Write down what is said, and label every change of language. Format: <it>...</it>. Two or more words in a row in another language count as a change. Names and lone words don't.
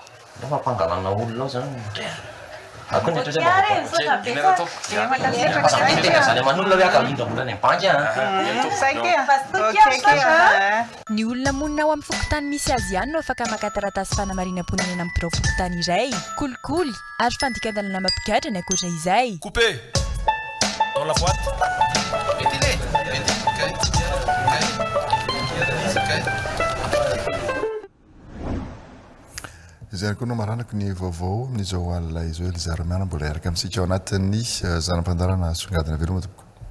<mg>fa mpangalana olona ao zany zany aman'olona hoe akamindra volany amin'ny banky ny olona monina ao amin'ny fokotany misy azy ihany no afaka maka taratasy fanamarinam-ponina eny amin'ny birao fokotany iray kolikoly ary fandika-dalana mampikatra ny akoatra izay</mg> <fr>coupé dans la boîte</fr> <mg>izay koa no maranako ny vaovao amin'izao alina izy hoe lizaramiana mbola iaraka amintsika ao anatin'ny zanam-pandarana songadina veloma tompoko</mg>